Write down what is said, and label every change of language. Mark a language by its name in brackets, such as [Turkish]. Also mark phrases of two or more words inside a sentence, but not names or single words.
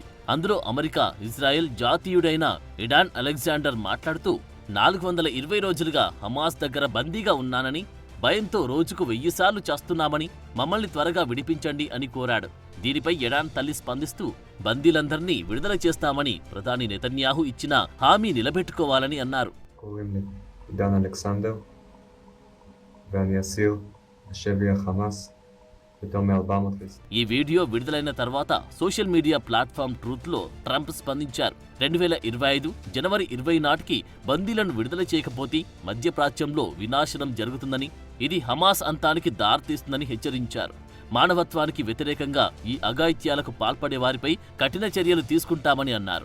[Telugu] అందులో అమెరికా, ఇజ్రాయెల్ జాతీయుడైన ఇడాన్ అలెగ్జాండర్ మాట్లాడుతూ 420 రోజులుగా హమాస్ దగ్గర బందీగా ఉన్నానని, భయంతో రోజుకు 1000 సార్లు చేస్తున్నామని, మమ్మల్ని త్వరగా విడిపించండి అని కోరాడు. దీనిపై ఇడాన్ తల్లి స్పందిస్తూ బందీలందర్నీ విడుదల చేస్తామని ప్రధాని నెతన్యాహు ఇచ్చిన హామీ నిలబెట్టుకోవాలని అన్నారు. [Hebrew] עידן אלכסנדר, ואני אסיר בשבי החמאס יותר מ-400. [Telugu] ఈ వీడియో విడుదలైన తర్వాత [English] social media platform [Telugu] ట్రూత్ లో ట్రంప్ స్పందించారు. 2025 జనవరి 20 నాటికి బందీలను విడుదల చేయకపోతే మధ్యప్రాచ్యంలో వినాశనం జరుగుతుందని, ఇది హమాస్ అంతానికి దారితీస్తుందని హెచ్చరించారు. మానవత్వానికి వ్యతిరేకంగా ఈ అఘాయిత్యాలకు పాల్పడే వారిపై కఠిన చర్యలు తీసుకుంటామని అన్నారు.